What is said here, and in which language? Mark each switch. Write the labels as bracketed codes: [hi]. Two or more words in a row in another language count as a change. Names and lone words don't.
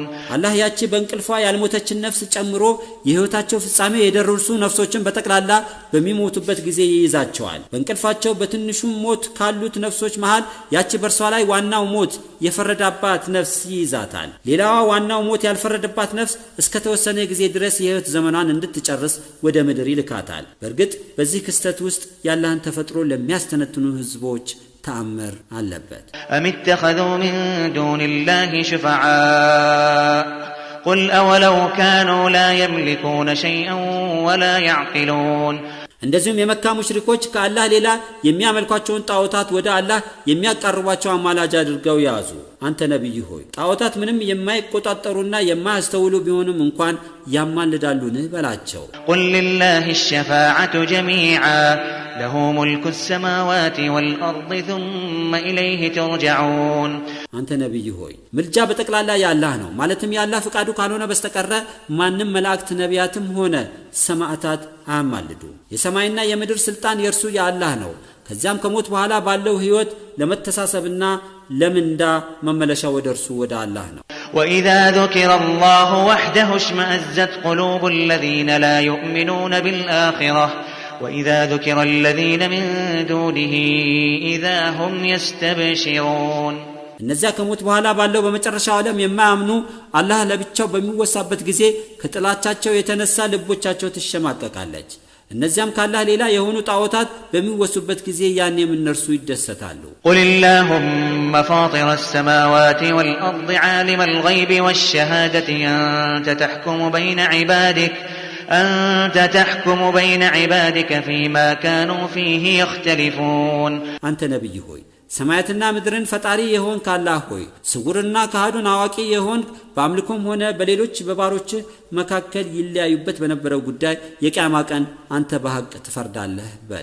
[am] الله ያቺ በእንቅልፏ ያልሞተችን ነፍስ ጨምሮ የህይወታቸው ፍጻሜ የደረሱ ነፍሶችን በተቀላላ በሚሞቱበት ጊዜ ይይዛቸዋል። በእንቅልፋቸው በትንሹም ሞት ካሉት ነፍሶች መሃል ያቺ በርሷ ላይ ዋናው ሞት የፈረደባት ነፍስ ይይዛታል። ሌላዋ ዋናው ሞት ያልፈረደባት ነፍስ እስከ ተወሰነ ጊዜ ድረስ የህይወት ዘመኗን እንድትጨርስ ወደ ምድር ይልካታል። በእርግጥ በዚህ ክስተት ውስጥ ያላህን ተፈጥሮ ለሚያስተነትኑ ህዝቦች ተአምር አለበት። [ar] أم اتخذوا من دون الله شفعاء قل أولو كانوا لا يملكون شيئا ولا يعقلون [am] እንደዚሁም የመካ ሙሽሪኮች ከአላህ ሌላ የሚያመልኳቸውን ጣዖታት ወደ አላህ የሚያቀርቧቸው አማላጅ አድርገው ያዙ። አንተ ነብይ ሆይ ጣዖታት ምንም የማይቆጣጠሩና የማያስተውሉ ቢሆንም እንኳን ያማልዳሉን በላቸው። [ar] قل لله الشفاعة جميعا له ملك السماوات والأرض ثم إليه ترجعون [am] አንተ ነብይ ሆይ ምልጃ በተቀላላ ያላህ ነው። ማለትም ያላህ ፍቃዱ ካልሆነ በስተቀር ማንም መላእክት ነቢያትም ሆነ ሰማዕታት አያማልዱ። የሰማይና የምድር ስልጣን የርሱ ያላህ ነው። ከዚያም ከሞት በኋላ ባለው ህይወት ለመተሳሰብና ለምንዳ መመለሻ ወደርሱ ወደ አላህ ነው። [ar] وإذا ذكر الله وحده اشمأزت قلوب الذين لا يؤمنون بالآخرة وإذا ذكر الذين من دونه إذا هم يستبشرون [am] እነዚያ ከሞት በኋላ ባለው በመጨረሻው ዓለም የማያምኑ አላህ ለብቻው በሚወሳበት ጊዜ ከጥላቻቸው የተነሳ ልቦቻቸው ትሸማቀቃለች። እነዚያም ካላህ ሌላ የሆኑ ጣዖታት በሚወሱበት ጊዜ ያኔም እነርሱ ይደሰታሉ። [ar] قل اللهم فاطر السماوات والأرض عالم الغيب والشهادة أنت تحكم بين عبادك فيما كانوا فيه يختلفون [am] አንተ ነብይ ሆይ ሰማያትና ምድርን ፈጣሪ የሆን ካላህ ሆይ ስውርና ካህዱን አዋቂ የሆን በአምልኮም ሆነ በሌሎች በባሮች መካከል ይለያዩበት በነበረው ጉዳይ የቂያማ ቀን አንተ በሐቅ ትፈርዳለህ በል።